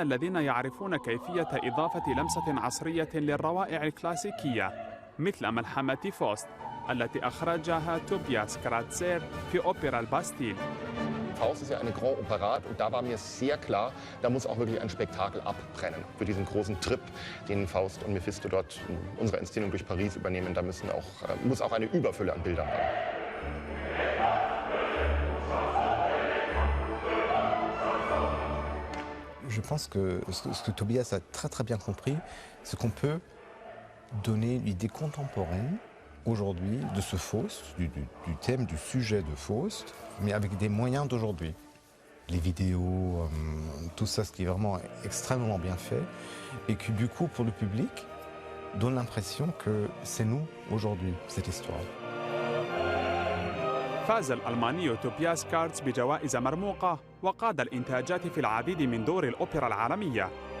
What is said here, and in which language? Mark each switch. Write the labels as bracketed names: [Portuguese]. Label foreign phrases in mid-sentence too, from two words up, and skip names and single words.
[Arabic] الذين يعرفون كيفية إضافة لمسة عصرية للروائع الكلاسيكية، مثل ملحمة فوست التي أخرجها توبياس كراتزير في أوبرا الباستيل. [German] Faust ist ja eine Grand Operette und da war mir sehr klar, da muss auch wirklich ein Spektakel abbrennen. Für diesen großen Trip, den Faust und Mephisto dort in unserer Inszenierung durch Paris übernehmen, da muss auch eine Überfülle an Bildern rein. [French] Je pense que ce que Tobias a très bien compris, c'est qu'on peut donner une idée contemporaine aujourd'hui de ce Faust, du thème, du sujet de Faust, mais avec des moyens d'aujourd'hui. Les vidéos, tout ça, ce qui est vraiment extrêmement bien fait, et qui du coup pour le public donne l'impression que c'est nous aujourd'hui, cette histoire. [Arabic] فاز الألماني توبياس كارتز بجوائز مرموقة وقاد الإنتاجات في العديد من دور الأوبرا العالمية.